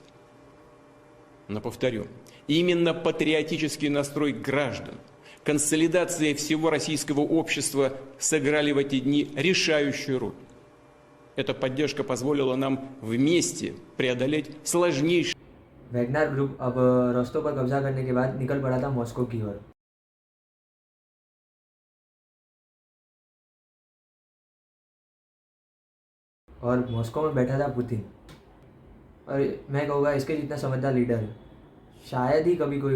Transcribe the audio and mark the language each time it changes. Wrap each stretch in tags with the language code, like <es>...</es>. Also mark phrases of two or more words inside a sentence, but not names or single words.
<ru>Но повторю, именно патриотический настрой граждан, консолидация всего российского общества сыграли в эти дни решающую роль. Эта поддержка позволила нам вместе преодолеть сложнейшие...</ru> <hi>वैगनर ग्रुप अब रास्तों पर कब्जा करने के बाद निकल पड़ा था मॉस्को की ओर। और मॉस्को में बैठा था पुतिन। और मैं कहूँगा इसके जितना समझदार लीडर शायद ही कभी कोई।</hi>